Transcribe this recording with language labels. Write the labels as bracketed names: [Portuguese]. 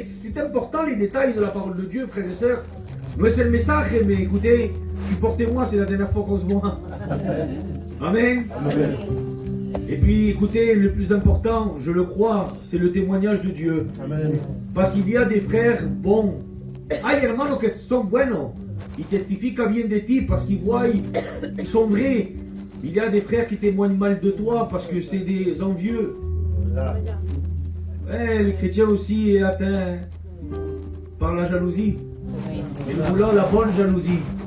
[French] C'est important les détails de la parole de Dieu, frères et sœurs. Moi c'est le message, mais écoutez, supportez-moi, c'est la dernière fois qu'on se voit. Amen. Amen. Et puis écoutez, le plus important, je le crois, c'est le témoignage de Dieu. Amen. Parce qu'il y a des frères bons. [Spanish] Hay hermanos que son buenos. [French] Ils testifiquent bien de ti parce qu'ils voient, ils sont vrais. Il y a des frères qui témoignent mal de toi parce que c'est des envieux. Le chrétien aussi est atteint par la jalousie. Et nous voulons la bonne jalousie.